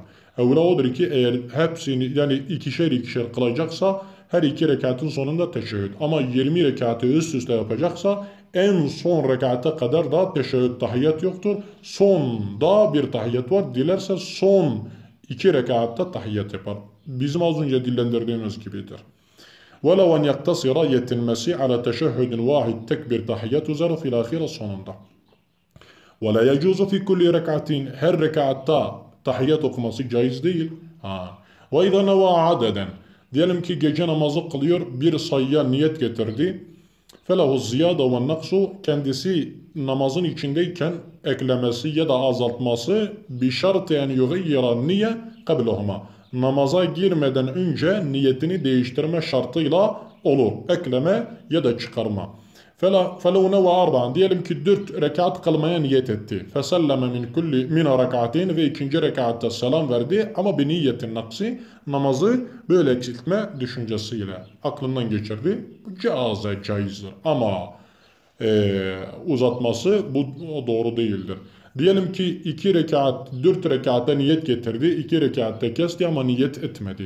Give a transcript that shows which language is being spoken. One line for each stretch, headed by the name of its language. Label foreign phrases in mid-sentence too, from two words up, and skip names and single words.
Turkish: Evla odur ki eğer hepsini yani ikişer kılacaksa her 2 rekatın sonunda teşehhüd ama 20 rekatı üst üste yapacaksa en son rekata kadar da teşehhüd tahiyyat yoktur. Sonda bir tahiyyat var. Dilerse son 2 rekatta tahiyyat yapar. Bizim az önce dillendirdiğimiz gibidir.
Arabic: وَلَوْ اَنْ يَقْتَصِرَ
Turkish: yetinmesi ala teşehhüdün vahid tek bir tahiyyat üzere fil ahire sonunda.
Arabic: وَلَا يَجُوزُ فِي كُلِّ
Turkish: rekatin her rekatta tahiyyat okuması caiz değil.
Arabic: وَاِذَا نَوَا عَدَدًا
Turkish: diyelim ki gece namazı kılıyor bir sayıya niyet getirdi.
Arabic: فَلَهُ الزِّيَادَ وَالنَّقْسُ
Turkish: kendisi namazın içindeyken eklemesi ya da azaltması
Arabic: بِشَرْتِ اَنْ يُغَيِّرَ النِّيَّ قَبْلَهُمَا
Turkish: namaza girmeden önce niyetini değiştirme şartıyla olur. Ekleme ya da çıkarma.
Arabic: فَلَوْ نَوَا أَرْبَعًا
Turkish: diyelim ki 4 rekat kılmaya niyet etti.
Arabic: فَسَلَّمَ مِنْ كُلِّ مِنَ رَكَعَتِينَ ve 2.
Turkish: rekatta selam verdi ama bir niyetin naksi namazı böyle eksiltme düşüncesiyle aklından geçirdi. Bu caizdir ama uzatması bu doğru değildir. Diyelim ki 2 rekat, 4 rekatta niyet getirdi, 2 rekatta kesti ama niyet etmedi.